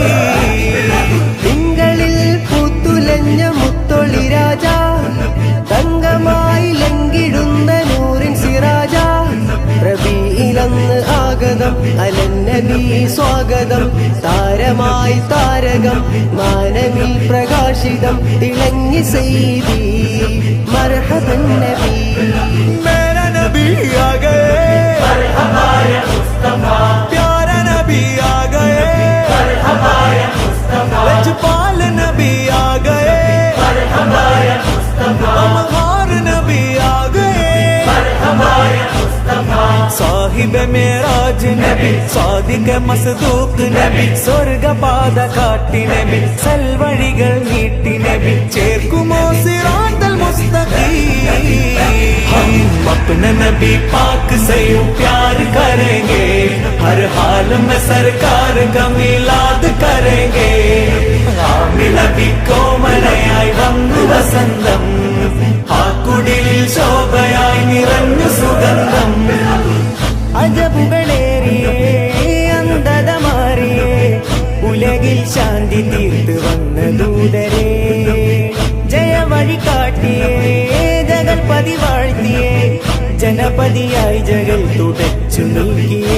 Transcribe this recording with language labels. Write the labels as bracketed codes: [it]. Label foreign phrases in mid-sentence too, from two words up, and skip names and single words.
[ml] തിങ്കളിൽ പൂത്തുലഞ്ഞ മുത്തൊളി രാജ, തങ്കമായി ലങ്കിടുന്ന നൂറിൻ സിറാജ, റബീഇലന്ന് ആഗതം അലന്നബി സ്വാഗതം, താരമായി താരകം മാനവിൽ പ്രകാശിതം, തിളങ്ങി സൈദി മർഹബൻ നബി। [ur] میرا نبی آ گئے, مرحبا یا مصطفیٰ, پیارا نبی آ گئے, مرحبا یا مصطفیٰ, لجپال نبی آ گئے, مرحبا یا مصطفیٰ, امہار نبی آ گئے. مرحبا یا مصطفیٰ, [ml] സാഹിബ് മേരാജ് നബി, സാദിഖ് മസ്ദൂഖ് നബി, സ്വർഗപാത കാട്ടി നബി, സൽവഴികൾ നീട്ടി നബി, ചേർക്കുമോ [ar] صراط المستقیم. [ur] ہم اپنے نبی پاک سے یوں پیار کریں گے، ہر حال میں سرکار کا میلاد کریں گے. [ml] നബി കോമലയായി വന്നു വസന്തം, ആ കുടിലിൽ ശോഭയായി നിറഞ്ഞു സുഗന്ധം। അജബുകളേറിയേ അന്ധത മാറിയേ, ഉലകിൽ ശാന്തി തീർത്ത് വന്ന ദൂതരേ, ജയവഴി കാട്ടിയേ ജഗൽപതി വാഴ്ത്തിയേ, ജനപതിയായി ജഗൽ തുടച്ചു നീക്കിയേ।